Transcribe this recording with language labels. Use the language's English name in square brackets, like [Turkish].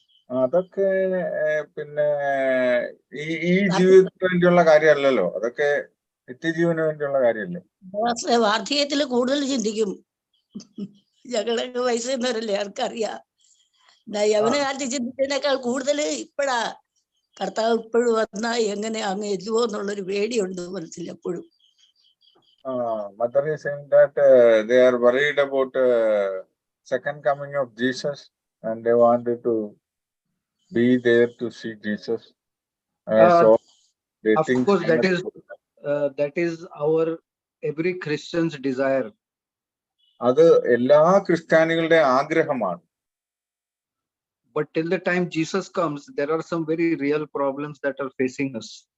[Malayalam] അതൊക്കെ പിന്നെ ഈ ജീവിതത്തിന് വേണ്ടിയുള്ള കാര്യമല്ലല്ലോ, അതൊക്കെ നിത്യജീവന് വേണ്ടിയുള്ള കാര്യമല്ലേ. വാർദ്ധക്യത്തിൽ കൂടുതൽ ചിന്തിക്കും. ഞങ്ങളൊക്കെ വയസ്സുന്നവരല്ലേ, ആർക്കറിയാം. യവന കാലത്ത് ചിന്തിച്ചതിനേക്കാൾ കൂടുതൽ ഇപ്പഴാ കർത്താവ് ഇപ്പോഴും വന്നാ എങ്ങനെ അങ്ങ് എല്ലുവോ എന്നുള്ളൊരു പേടിയുണ്ട് മനസ്സിൽ എപ്പോഴും. [English] Mother is saying that they are worried about second coming of Jesus and they wanted to be there to see Jesus. So they of think course that is our every Christian's desire. [Malayalam] അത് എല്ലാ ക്രിസ്ത്യാനികളുടെ ആഗ്രഹമാണ്. [English] But till the time Jesus comes, there are some very real problems that are facing us.